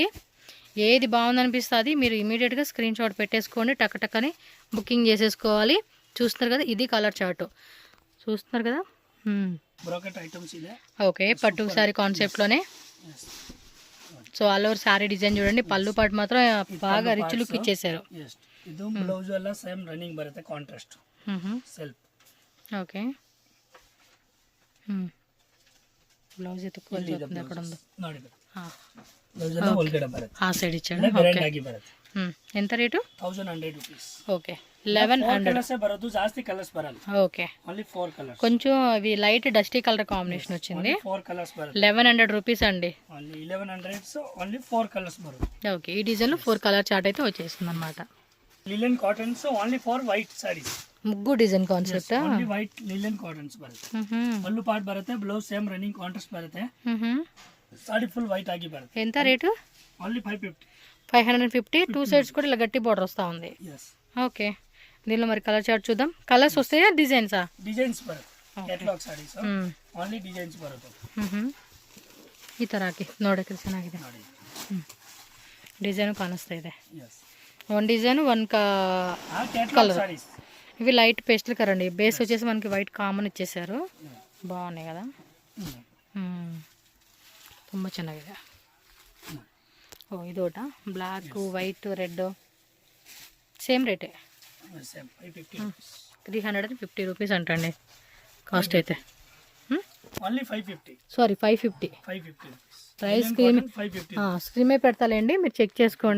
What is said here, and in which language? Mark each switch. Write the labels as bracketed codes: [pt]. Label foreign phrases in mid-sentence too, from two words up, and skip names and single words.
[te] ఏది బాగుందనిపిస్తుంది మీరు ఇమీడియట్గా [en] screen shot [te] పెట్టేసుకోండి, టక్కని బుకింగ్ చేసేసుకోవాలి. చూస్తున్నారు కదా, ఇది [en] colour chart [te] చూస్తున్నారు కదా. ఓకే పట్టు సారీ కాన్సెప్ట్లోనే. [en] so all over saree design [te] చూడండి, పళ్ళు పాటు మాత్రం బాగా [en] rich look [te] ఇచ్చేసారు. [kn] ಇದು ಬ್ಲೌಸ್ ಎಲ್ಲ [en] same running [kn] ಬರುತ್ತೆ, [en] contrast self. [te] ఓకే బ్లౌజ్ ఎత్తుకోవాలి అక్కడ ఉంది [kn] ನೋಡಿ ಬ್ಲೌಸ್ ಎಲ್ಲ ಒಳಗಡೆ ಬರುತ್ತೆ, [te] ఆ సైడ్ ఇచ్చాడు. [kn] ಗ್ರ್ಯಾಂಡ್ ಆಗಿ ಬರುತ್ತೆ. [te] ఎంత రేటు? [kn] 1100 ರೂಪೀಸ್. [te] ఓకే 1100 [kn] ಕಲರ್ಸ್ ಬರೋದು, ಜಾಸ್ತಿ ಕಲರ್ಸ್ ಬರಲ್ಲ. [te] ఓకే [en] only 4 colours, [te] కొంచెం అవి [en] light dusty colour combination [te] వచ్చింది. [kn] 4 కలర్స్ బರುತ್ತೆ. [te] 1100 రూపీస్ అండి. [en] only 1100, so only 4 colours బರುತ್ತೆ. [te] ఓకే ఈ డిజైన్లో 4 [en] colour chart [te] అయితే వచ్చేస్తుంది అనమాట. [en] linen cottons only for white sarees. [te] ముగ్గు డిజైన్ కాన్సెప్ట్, [en] only white linen cottons ಬರುತ್ತೆ. [kn] ಪಲ್ಲು ಪಾರ್ಟ್ ಬರುತ್ತೆ, ಬ್ಲೌಸ್ [en] same running contrast [kn] ಬರುತ್ತೆ, ಸಾಡಿ [en] full white [kn] ಆಗಿ ಬರುತ್ತೆ. [te] ఎంత రేటు? ఓన్లీ 550. 550. 2 సైడ్స్ కూడా ఇలా గట్టి బార్డర్ వస్తూ ఉంది. ఓకే దీనిలో మరి [en] colour chart [te] చూద్దాం. కలర్స్ వస్తాయా డిజైన్సా? [kn] ಡಿಸೈನ್ಸ್ ಬರುತ್ತೆ, [en] catalogue sarees only designs [kn] ಬರುತ್ತೆ. ಈ ಥರ ಹಾಕಿ ನೋಡೋಕ್ಕೆ ಚೆನ್ನಾಗಿದೆ, డిజైన్ ಕಾಣಿಸ್ತಾ ಇದೆ. [en] one design one colour. [te] ఇవి [en] light pastel colour [te] అండి, బేస్ వచ్చేసి మనకి వైట్ కామన్ ఇచ్చేసారు. బాగున్నాయి కదా, [kn] ತುಂಬ ಚೆನ್ನಾಗಿದೆ. [te] ఓ ఇదోట [en] black white red same [te] రేటే, 350 రూపీస్ అంటండి కాస్ట్ అయితే. సారీ 550 ప్రైస్. స్క్రీన్ మీద పెడతాలేండి, మీరు చెక్ చేసుకోండి.